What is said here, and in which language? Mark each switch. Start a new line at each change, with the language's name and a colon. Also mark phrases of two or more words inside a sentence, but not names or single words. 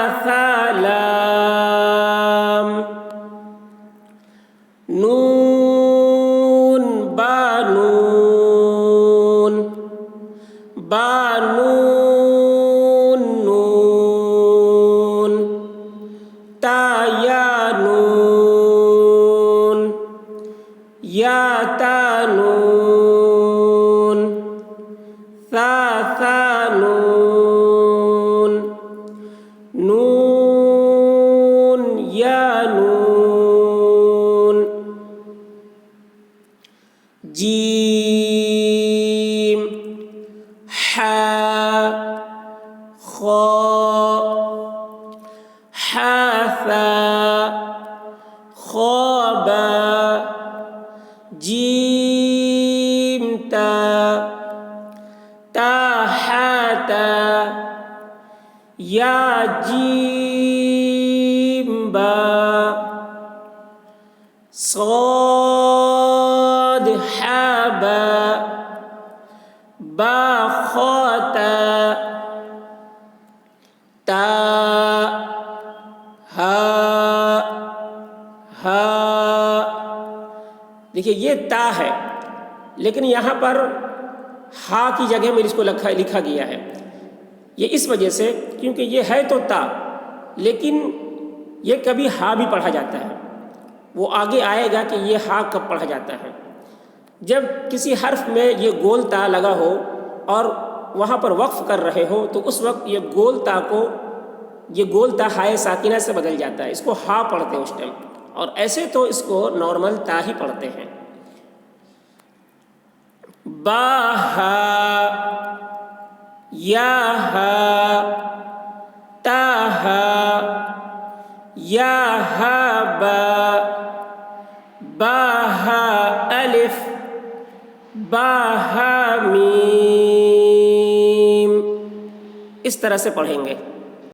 Urdu: لام، نون با نون، با نون نون، تا یا نون، یا تا نون، ثا نون، نون یا نون. جیم، حا، خا، حا ثا، خا با، جیم تا، تا حا تا، یا جیم با، صاد حا با، با خا تا، تا ہا، ہا. دیکھیے یہ تا ہے، لیکن یہاں پر ہا کی جگہ میں اس کو لکھا گیا ہے. یہ اس وجہ سے کیونکہ یہ ہے تو تا، لیکن یہ کبھی ہا بھی پڑھا جاتا ہے. وہ آگے آئے گا کہ یہ ہا کب پڑھا جاتا ہے. جب کسی حرف میں یہ گول تا لگا ہو اور وہاں پر وقف کر رہے ہو تو اس وقت یہ گول تا ہائے ساکنہ سے بدل جاتا ہے، اس کو ہا پڑھتے ہیں اس ٹائم. اور ایسے تو اس کو نارمل تا ہی پڑھتے ہیں. با ہا، یا ہا، تا ہا، یا ہا با، با ہا الف، با ہا میم. اس طرح سے پڑھیں گے.